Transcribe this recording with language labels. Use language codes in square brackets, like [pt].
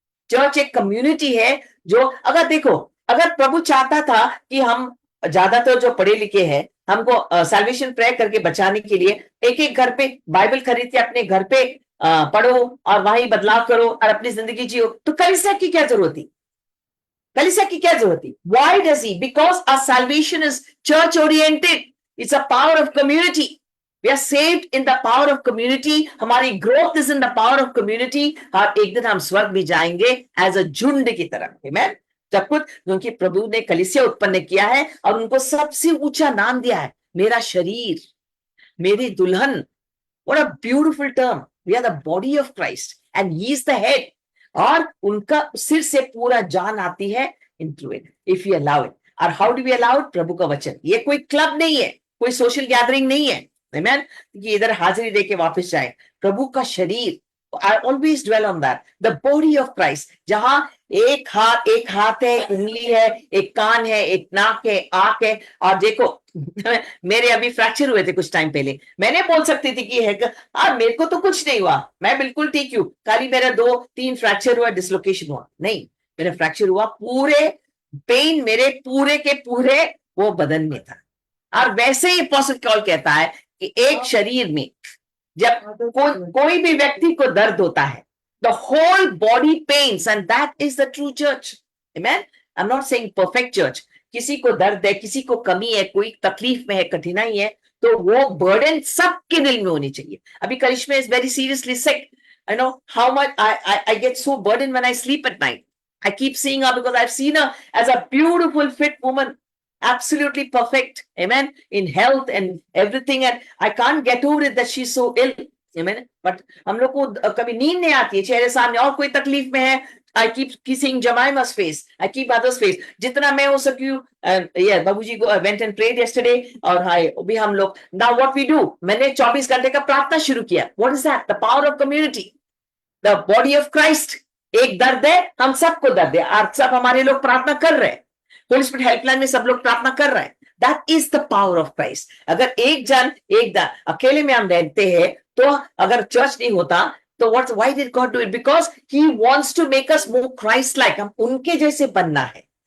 [hi] Church एक community है जो, अगर देखो, अगर प्रभु चाहता था कि हम ज्यादातर जो पढ़े लिखे हैं हमको सैल्वेशन प्रेयर करके बचाने के लिए एक एक घर पे बाइबल खरीद के अपने घर पे पढ़ो और वहीं बदलाव करो और अपनी जिंदगी जियो, तो कलीसिया की क्या जरूरत थी? कलीसिया की क्या जरूरत थी? [en] Why does he? Because our salvation is church oriented. It's a power of community. We are saved in the power of community. हमारी growth is in the power of community. [hi] और एक दिन हम स्वर्ग में जाएंगे as a झुंड की तरह। [en] Amen? [hi] जब कुछ, क्योंकि प्रभु ने कलीसिया उत्पन्न किया है और उनको सबसे ऊंचा नाम दिया है, मेरा शरीर, मेरी दुल्हन। [en] What a beautiful term. We are the body of Christ and he is the head. [hi] और उनका सिर से पूरा जान आती है [en] into it, if we allow it. [hi] और [en] how do we allow it? [hi] प्रभु का वचन। ये कोई क्लब नहीं है, कोई सोशल गैदरिंग नहीं है। [en] Amen? [hi] कि इधर हाजिरी देके वापस जाए। प्रभु का शरीर, [en] I always dwell on that. The body of Christ, [hi] जहां एक हाथ है, उंगली है, एक कान है, एक नाक है, आंख है। और देखो मेरे अभी फ्रैक्चर हुए थे कुछ टाइम पहले, मैंने बोल सकती थी कि मेरे को तो कुछ नहीं हुआ, मैं बिल्कुल ठीक हूं, खाली मेरा 2-3 फ्रैक्चर हुआ, डिसलोकेशन हुआ। नहीं, मेरा फ्रैक्चर हुआ, पूरे पेन मेरे पूरे के पूरे वो बदन में था। और वैसे ही अपोस्टल पॉल कहता है कि एक शरीर में जब कोई भी व्यक्ति को दर्द होता है, [en] the whole body pains, and that is the true church. Amen? I'm not saying perfect church. [hi] किसी को दर्द है, किसी को कमी है, कोई तकलीफ में है, कठिनाई है, तो वो बर्डन सबके दिल में होनी चाहिए। [en] अभी Karishma is very seriously sick. I know how much I get so burdened when I sleep at night. I keep seeing her because I've seen her as a beautiful, fit woman. Absolutely perfect, amen, in health and everything, and I can't get over it that she's so ill, amen. [hi] But हम लोग को कभी नींद नहीं आती है, चेहरे सामने और कोई तकलीफ में है, [en] I keep kissing Jemima's face, I keep others' face, [hi] जितना मैं हो सकी हूँ। Yeah, बाबूजी [en] went and prayed yesterday, [hi] और हाय भी हम लोग। [en] Now what we do? [hi] मैंने 24 घंटे का प्रार्थना शुरू किया। [en] What is that? The power of community, the body of Christ. [hi] एक दर्द है, हम सबको दर्द है, और सब हमारे लोग प्रार्थना कर रहे हैं। होली स्पिरिट हेल्पलाइन में सब लोग प्रार्थना कर रहे हैं। [en] That is the power of Christ. [hi] अगर एक अकेले में हम रहते हैं, तो अगर चर्च नहीं होता तो [en] Why did God do it? Because he wants to make us more Christ like. [hi] हम उनके जैसे बनना है।